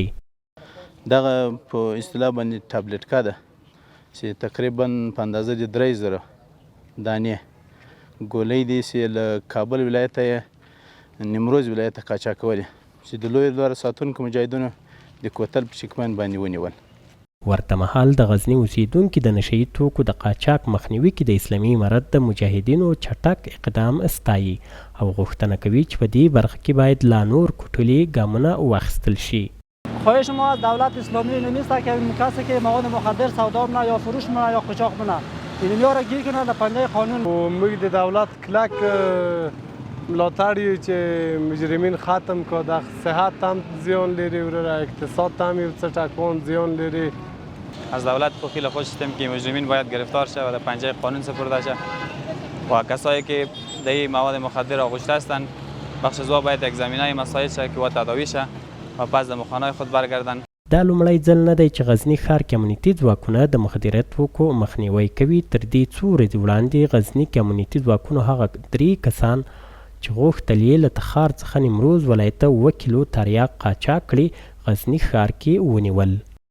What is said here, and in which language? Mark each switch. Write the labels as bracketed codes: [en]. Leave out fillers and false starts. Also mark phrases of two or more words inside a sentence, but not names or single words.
[ps] دغه په اصطلاح باندې ټابلیټ کا ده چې تقریبا په اندازه د 3000 دانې ګولۍ دي چې له کابل ولایت ته نیمروز ولایت ته قاچاقولې چې د لویو لارو ساتونکو مجاهدینو د کوتل په چکمن باندې ونیول. ورته مهال د غزني اوسیدونکي د نشه یي توکو د قاچاق مخنیوي کې د اسلامي امارت د مجاهدینو چټک اقدام ستایي او غوښتنه کوي چې په دې برخه کې باید لا نور کوټلي ګامونه واخیستل شي. [fa] خواهش ما از دولت اسلامی این نیست که کسی که مواد مخدر سودا کنه یا فروش کنه یا قاچاق کنه اینها را گیر کنه در پنجه قانون. [ps] موږ د دولت کلک ملاتړ یو چې مجرمین ختم کړه، د صحت هم زیان لري، وروره اقتصاد هم یو څه ټکان زیان لري. [fa] از دولت خیلی خوش هستیم که مجرمین باید گرفتار شه و در پنجه قانون سپرده شه و کسایی که در مواد مخدر آغشته هستند بخش زوا باید یک زمینه مساعد شه که و تداوی شه و پس د مخانه خود برگردن. [ps] دا لومړی ځل نه دی چې غزني ښار کې امنیتي ځواکونه د مخدره توکو مخنیوی کوي. تر دې څو ورځې وړاندې غزني کې امنیتي ځواکونو هغه 3 کسان چې غوښتل یې له تخار څخه نیمروز ولایت ته 1 کیلو تریاک قاچاق کړي غزني ښار کې ونیول.